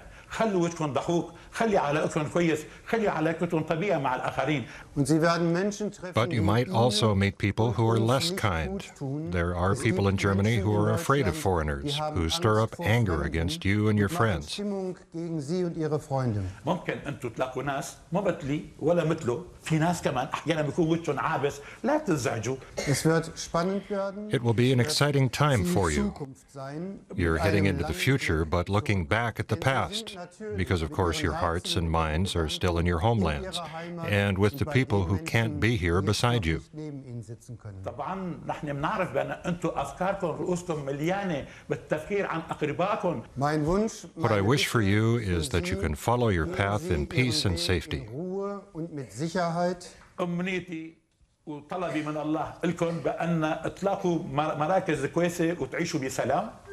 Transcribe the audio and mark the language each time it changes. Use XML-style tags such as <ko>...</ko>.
<ar>خلوا وجهكم ضحوك، خلي علاقتكم كويس، خلي علاقتكم طبيعية مع الآخرين.</ar> <en>But you might also meet people who are less kind. There are people in Germany who are afraid of foreigners, who stir up anger against you and your friends.</en> <ar>ممكن أنتم تلاقوا ناس ما مثلي ولا مثله، في ناس كمان أحيانا بيكون وجههم عابس، لا تنزعجوا.</ar> <en>It will be an exciting time for you. You're heading into the future, but looking back at the past, because of course your hearts and minds are still in your homelands, and with the people who can't be here beside you.</en> <ar>طبعا نحن بنعرف بأن أنتم أفكاركم رؤوسكم مليانة بالتفكير عن أقربائكم.</ar> <en>What I wish for you is that you can follow your path in peace and safety.</en> <ar>أمنيتي وطلبي من الله لكم بأن تلاقوا مراكز كويسة وتعيشوا بسلام.</ar>